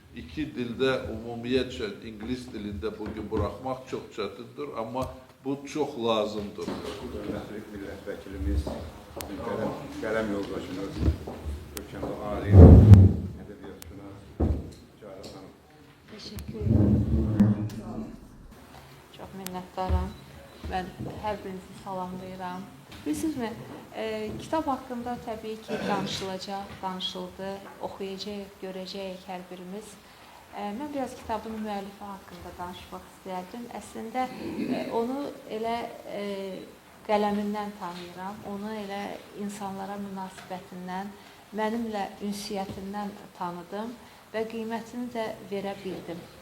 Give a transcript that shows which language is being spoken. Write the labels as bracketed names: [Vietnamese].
[Azerbaijani] İki dildə ümumiyyətcə, İngilis dilində bugün buraxmaq çox çətindir, amma bu çox lazımdır. Hörmətli millət vəkilimiz, qələm yoldaşımız, Görkəmli Ali, ədəbiyyatçılar, Cahil xanım. [Turkish] Teşekkür ederim. Çok minnettarım. [Azerbaijani] Ben her birinizi salamlayıram. Bilirsizmi, kitab haqqında təbii ki, danışılacaq, danışıldı, oxuyacaq, görəcəyik hər birimiz. Mən biraz kitabın müəllifi haqqında danışmaq istərdim. Əslində, onu elə qələmindən tanıyıram, onu elə insanlara münasibətindən, mənimlə ünsiyyətindən tanıdım və qiymətini də verə bildim.